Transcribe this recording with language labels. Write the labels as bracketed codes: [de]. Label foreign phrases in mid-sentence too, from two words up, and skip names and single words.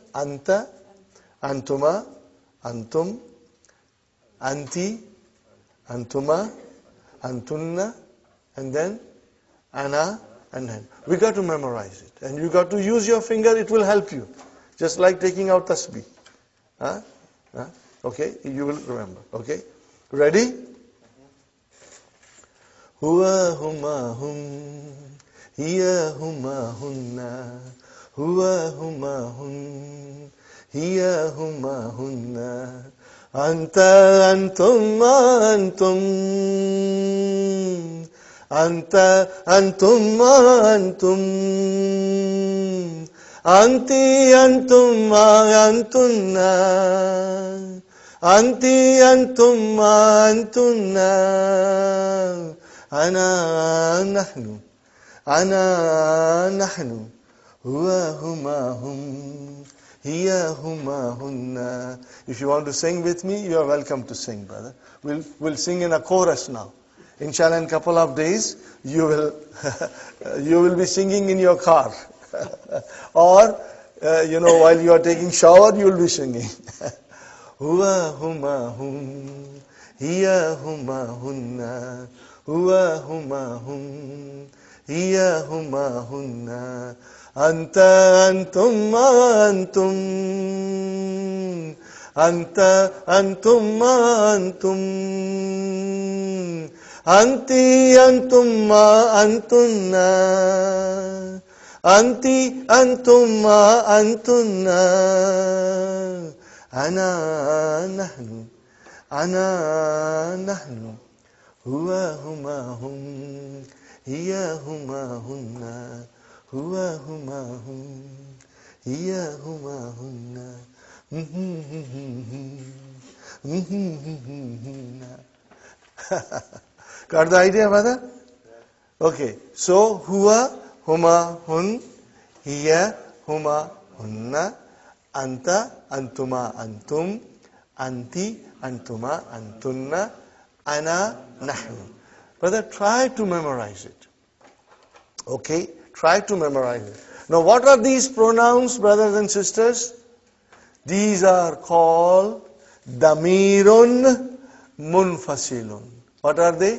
[ar] أنتَ، أنتما، أنتم، أنتِ، أنتما، أنتنّ, [en] and then [ar] ana and hen. [en] We got to memorize it. And you got to use your finger, it will help you. Just like taking out tasbih. Okay, you will remember. Okay, ready? [ar] هو هما هم، هي هما هنّ، هو هما هم، هي هما هنّ، أنتَ أنتم أنتم, أنتَ أنتم أنتم، أنتِ أنتم أنتنّ، أنتِ أنتم أنتنّ، أنا نحن، أنا نحن، هو هما هم، هي هما هنّ. [en] If you want to sing with me, you are welcome to sing, brother. We'll sing in a chorus now. [ar] إن شاء الله, [en] in a couple of days, you will be singing in your car. Or, while you are taking shower, you will be singing. [ar] هو هما هم، هي هما هنّ، هو هما هم، هي هما هنّ، أنتَ أنتم أنتم، أنتَ أنتم أنتم, أنتِ أنتم أنتنّ، أنتِ أنتم أنتنّ، أنا نحن، أنا نحن, هو هما هم، هي هما هنّ، هو هما هم، هي هما هنّ. [en] Got the idea, brother? Okay, so [ar] هو هما هم، هي هما هنّ، أنتَ أنتما أنتم، أنتِ أنتما أنتنّ، أنا نحن. [en] Brother, try to memorize it. Okay, try to memorize it. Now, what are these pronouns, brothers and sisters? These are called [ar] ضميرٌ منفصلٌ. [en] What are they?